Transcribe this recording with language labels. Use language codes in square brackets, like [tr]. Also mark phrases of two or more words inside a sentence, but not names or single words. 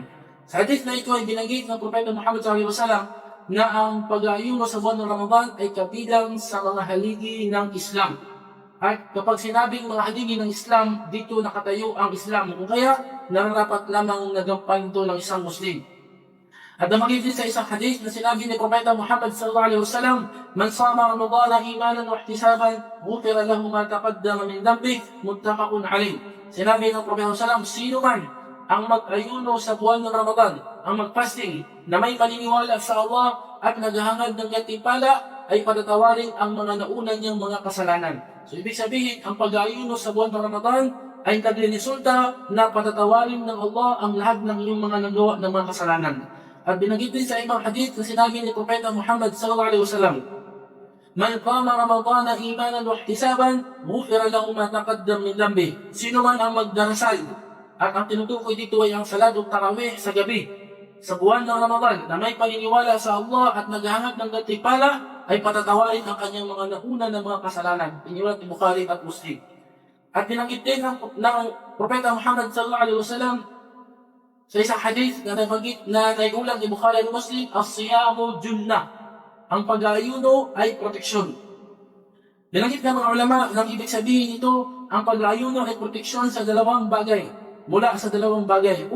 [tl] Sa hadith na ito ay binanggit ng Propeta Muhammad SAW na ang pag-aayuno sa buwan ng Ramadan ay kabilang sa mga haligi ng Islam. At kapag sinabing mga haligi ng Islam, dito nakatayo ang Islam. Kung kaya, nararapat lamang nagampain ito ng isang Muslim. At nabanggit din sa isang hadith na sinabi ni Propeta Muhammad [ar] صلى الله عليه وسلم, "من صام رمضان إيمانا واحتسابا غفر له ما تقدم من ذنبه." متفق عليه. [tl] Sinabi ng Propeta [ar] صلى الله عليه وسلم, [tl] sino man ang mag-ayuno sa buwan ng Ramadan, ang mag-fasting na may paniniwala sa Allah at naghahangad ng gantimpala, ay patatawarin ang mga nauna niyang mga kasalanan. So ibig sabihin, ang pag-ayuno sa buwan ng Ramadan ay nagre-resulta na patatawarin ng Allah ang lahat ng iyong mga nagawa ng mga kasalanan. At binanggit din sa ibang hadith na sinabi ni Propeta Muhammad [ar] صلى الله عليه وسلم, "من قام رمضان إيمانا واحتسابا غفر له ما تقدم من ذنبه." [tl] Sino man ang magdarasal, at ang tinutukoy dito ay ang [ar] صلاة التراويح [tl] sa gabi sa buwan ng Ramadan na may paniniwala sa Allah at naghahangad ng gantimpala, ay patatawarin ang kanyang mga nauna na mga kasalanan. Iniulat ni Bukhari at Muslim. At binanggit din ng Propeta Muhammad [ar] صلى الله عليه وسلم [tl] sa isang hadith na nabanggit na naigulat ni Bukhari at Muslim, [ar] "الصيام جنة." [tl] Ang pag-aayuno ay proteksyon. Binanggit ng mga ulama ng ibig sabihin nito, ang pag-aayuno ay proteksyon sa dalawang bagay. Mula sa dalawang bagay.